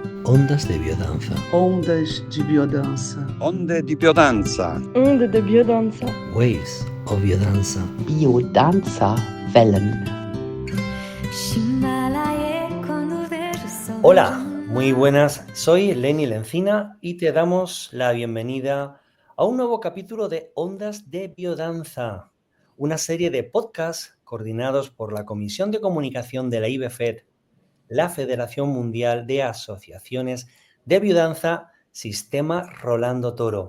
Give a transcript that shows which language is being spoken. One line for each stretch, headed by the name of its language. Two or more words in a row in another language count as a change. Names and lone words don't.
Spanish: Ondas de biodanza.
Portuguese: Ondas de biodança.
Italian: Onde di biodanza.
French: Onde de biodanza.
English: Waves of biodanza.
German: Biodanza Wellen.
Spanish: Hola, muy buenas, soy Lenny Lencina y te damos la bienvenida a un nuevo capítulo de Ondas de Biodanza, una serie de podcasts coordinados por la Comisión de Comunicación de la IBFET, la Federación Mundial de Asociaciones de Biodanza, Sistema Rolando Toro.